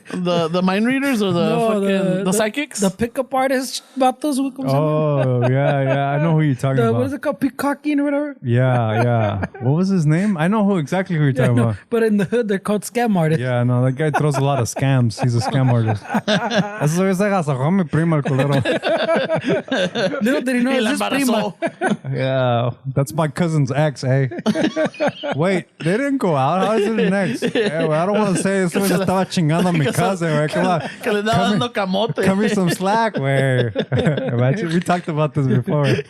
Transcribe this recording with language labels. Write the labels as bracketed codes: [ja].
[en] The mind readers or the psychics? The pickup artists, vatos. Oh, yeah. I know who you're talking about. What is it called? Peacocking or whatever? Yeah. What was his name? I know exactly who you're talking about. But in the hood, they're called scam artists. Yeah, no, that guy throws a lot of scams. He's a scam artist. [es] Eso es agasajó mi prima, el culero. [en] Little did he know it's his prima. Yeah, that's my cousin's ex, eh? Wait, they didn't go out? How is it an ex? Well, I don't want to say [es] eso se estaba chingando a mi [en] cousin, güey. Come on. [es] Que le estaba dando camote. [en] Cut me some slack, güey. Imagine, we talked about this before.